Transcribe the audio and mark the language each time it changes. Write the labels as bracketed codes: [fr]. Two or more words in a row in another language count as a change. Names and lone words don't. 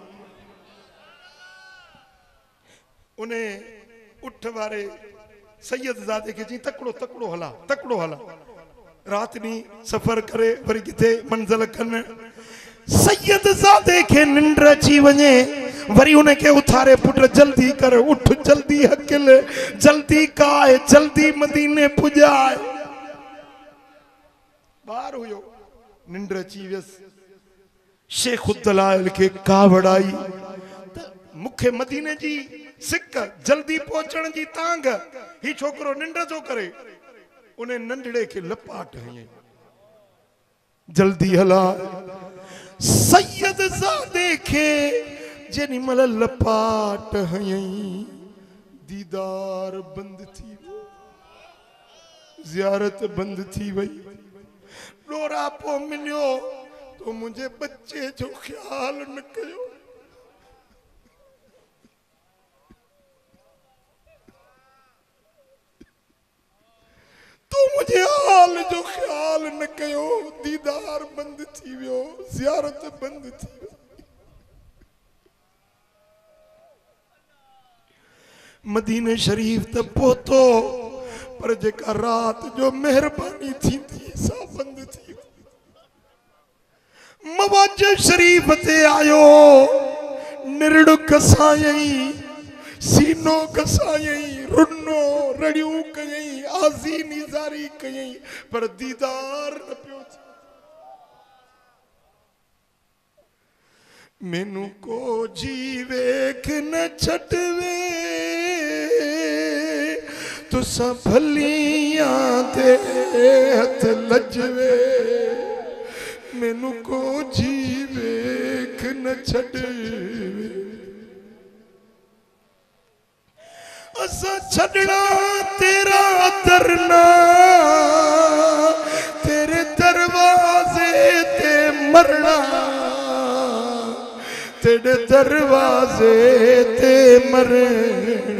[sd] उन उठ वारे सैयद ज़ादे खे चई तकिड़ो तकिड़ो हला, तकिड़ो हला, राति ॾींहुं सफ़र करे वरी किथे मंज़िल कनि। सैयद ज़ादे खे निंड अची वञे, वरी उनखे उथारे, पुट जल्दी कर, उठ जल्दी हकिल, जल्दी काए, जल्दी मदीने पुॼाए। ॿार हुयो, निंड अची वियसि। शेख दलाइल खे कावड़ आई त मूंखे मदीने जी सिक, जल्दी पहुचण जी तांग, ही छोकरो निंड थो करे। उन नंढड़े खे लपाट हयईं, जल्दी हला। सैयद ज़ादे खे जेॾी महिल लपाट हयईं, दीदार बंदि थी वियो। ज़ियारत बंद थी वई। डोरा पो मिलियो तो मुझे बच्चे जो ख्याल न कयो। तो मुझे हाल जो ख्याल न कयो। दीदार बंद थी वियो, ज़ियारत बंद थी वई। मदीने शरीफ त पहुतो पर जेका रात जो मेहरबानी थी सा बंद थी। मवाज शरीफ ते आयो, निरड़ कसायई, सीनो कसायई, रुनो रड़ियों कयई, आजी निजारी कयई, पर दीदार न पियो थी। [pa] مینوں کوئی جی ویکھ نہ چھٹوے، تساں بھلیاں دے ہتھ لجوے. مینوں کوئی جی ویکھ نہ چھٹوے، اساں چھڈنا تیرا درنا، تیرے دروازے تے مرنا، تیرے دروازے تے مرنا.